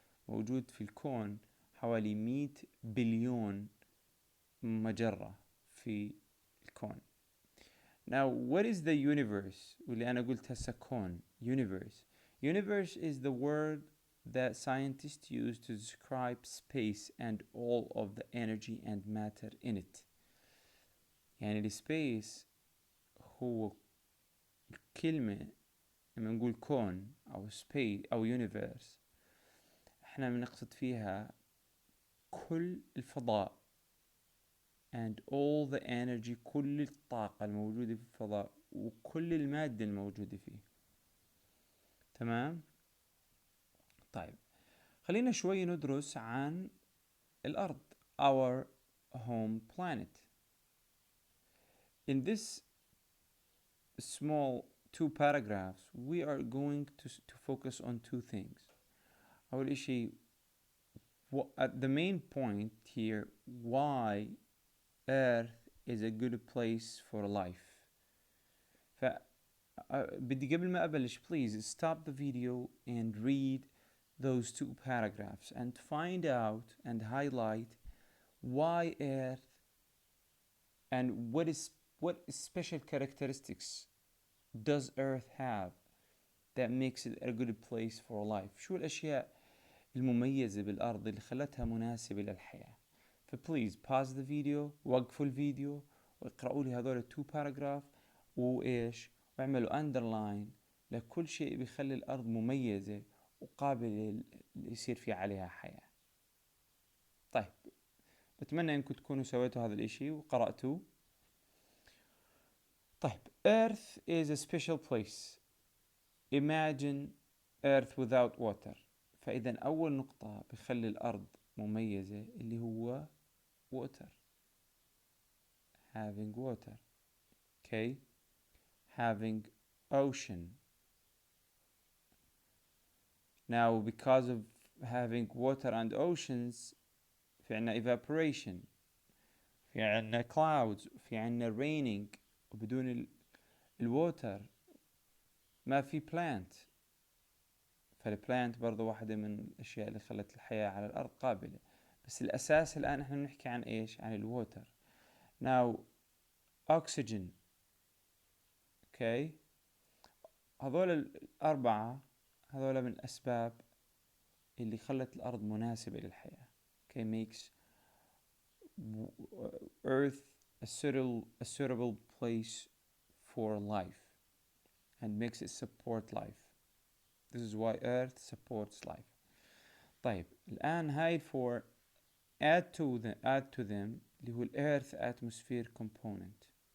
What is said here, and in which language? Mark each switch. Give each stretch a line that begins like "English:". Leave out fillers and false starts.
Arabic: موجود في الكون حوالي 100 بليون مجرة في الكون.
English: Now, what is the universe?
Arabic: واللي أنا قلت هسه كون.
English: Universe is the word that scientists use to describe space and all of the energy and matter in it.
Arabic: يعني السبيس هو كلمة لما نقول كون أو space أو universe احنا بنقصد فيها كل الفضاء
English: and all the energy،
Arabic: كل الطاقة الموجودة في الفضاء وكل المادة الموجودة فيه. تمام؟ طيب خلينا شوي ندرس عن الأرض.
English: our home planet. In this small 2 paragraphs we are going to focus on 2 things.
Arabic: أول إشي
English: at the main point here, why Earth is a good place for life.
Arabic: بدي قبل ما أبلش
English: please stop the video and read those 2 paragraphs and find out and highlight why Earth and what special characteristics does Earth have that makes it a good place for life.
Arabic: شو الأشياء المميزة بالأرض اللي خلتها مناسبة للحياة. فبليز
English: pause the video،
Arabic: وقفوا الفيديو واقرأوا لي هذول
English: 2 paragraph
Arabic: وإيش واعملوا underline لكل شيء بيخلي الأرض مميزة وقابلة يصير في عليها حياة. طيب بتمنى انكم تكونوا سويتوا هذا الاشي وقرأتوا.
English: طيب Earth is a special place. Imagine Earth without water.
Arabic: فإذا أول نقطة بخلي الأرض مميزة اللي هو water.
English: Having water. Okay. Having ocean. Now because of having water and oceans
Arabic: في عنا
English: evaporation، في عنا clouds، في عنا raining، وبدون الwater
Arabic: ما في
English: plant.
Arabic: فالبلانت برضو واحدة من الأشياء اللي خلت الحياة على الأرض قابلة. بس الأساس الآن إحنا بنحكي عن إيش؟ عن الووتر.
English: Now oxygen. Okay.
Arabic: هذول الأربعة هذول من الأسباب اللي خلت الأرض مناسبة للحياة.
English: Okay. Makes Earth a suitable place for life and makes it support life. This is why Earth supports life.
Arabic: طيب الآن هاي
English: for add to them
Arabic: اللي هو
English: Earth atmosphere component.